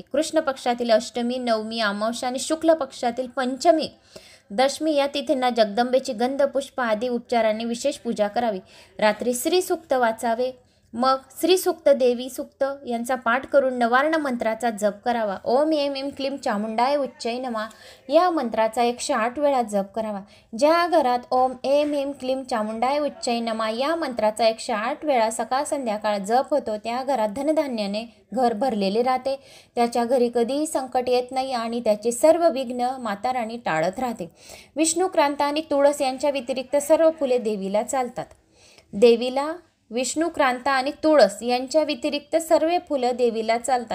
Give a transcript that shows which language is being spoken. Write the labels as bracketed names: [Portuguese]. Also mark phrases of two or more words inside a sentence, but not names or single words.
[Marathi] कृष्ण पक्षातील अष्टमी नवमी अमावस्या आणि शुक्ल पक्षातील पंचमी दशमी या तिथींना जगदंबेची गंध पुष्प आदी उपचारांनी विशेष पूजा करावी. रात्री श्री सूक्त वाचावे. मग श्री सूक्त देवी सूक्त यांचा पाठ करून नवार्ण मंत्राचा जप करावा. [Sanskrit] ओम ऐं ऐं क्लीं चामुंडाय उच्चै नमः [Marathi] या मंत्राचा 108 वेळा जप करावा. ज्या घरात [Sanskrit] ओम ऐं ऐं क्लीं चामुंडाय उच्चै नमः [Marathi] या मंत्राचा 108 वेळा सकाळ संध्याकाळ जप होतो त्या घरात धनधान्याने घर भरलेले राहते. त्याच्या घरी कधीही संकट येत नाही आणि त्याचे सर्व विघ्न माता राणी टाळत राहते. विष्णुक्रांत आणि तुळस यांच्या व्यतिरिक्त सर्व फुले देवीला चालतात. देवीला विष्णुक्रांता आणि तुळस यांच्या व्यतिरिक्त सर्व फुलं देवीला चालतात.